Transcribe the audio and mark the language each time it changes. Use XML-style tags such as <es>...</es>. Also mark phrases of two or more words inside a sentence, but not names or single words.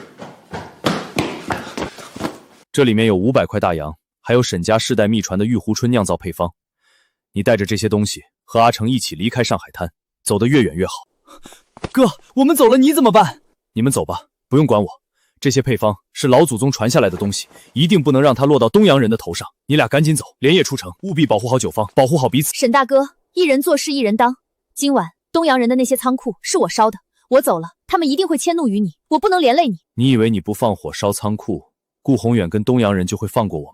<zh>這裡面有500塊大洋，還有沈家世代秘傳的玉壺春釀造配方。你帶着這些東西和阿成一起離開上海灘，走得越遠越好。哥，我們走了你怎麼辦？你們走吧，不用管我。這些配方是老祖宗傳下來的東西，一定不能讓它落到東洋人的頭上。你倆趕緊走，連夜出城，務必保護好酒坊，保護好彼此。沈大哥，一人做事一人當。今晚東洋人的那些倉庫是我燒的，我走了，他們一定會遷怒於你，我不能連累你。你以為你不放火燒倉庫，顧宏遠跟東洋人就會放過我嗎？</zh>